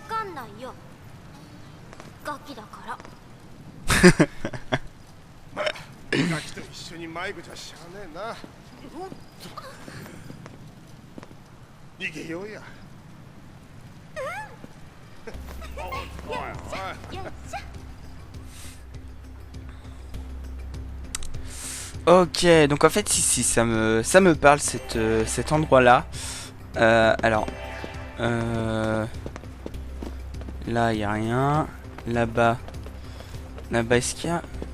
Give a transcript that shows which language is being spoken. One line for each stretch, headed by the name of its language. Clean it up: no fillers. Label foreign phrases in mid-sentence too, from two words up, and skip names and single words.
Japanese: わかんないよ。ガキだから。ガキと一緒に迷子じゃしゃあねえな。逃げようや。おいおい。よっしゃ。
French: Ok, donc en fait ici ça me parle cet endroit là. Alors là il y a rien. Là-bas est-ce qu'il y a?